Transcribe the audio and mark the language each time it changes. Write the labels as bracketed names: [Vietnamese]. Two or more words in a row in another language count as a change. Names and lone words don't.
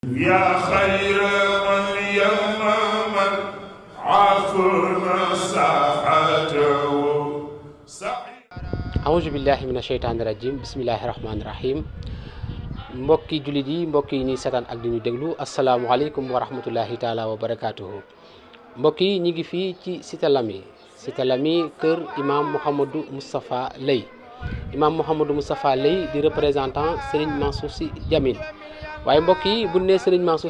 [Arabic] يا خير من يمم عافنا ساحته أعوذ بالله من الشيطان الرجيم بسم الله الرحمن الرحيم [Wolof] mbokki jullit yi mbokk yi ñuy seetaan ak di ñu déglu [Arabic] السلام عليكم ورحمة الله تعالى وبركاته [Wolof] mbokk yi ñu ngi fii ci Cité Lamy kër imam Mouhamadou Moustapha Leye imam Mouhamadou Moustapha Leye di représentant Serigne Mansour Sy Djamil waaye mbokk yi bu ne Serigne Mansour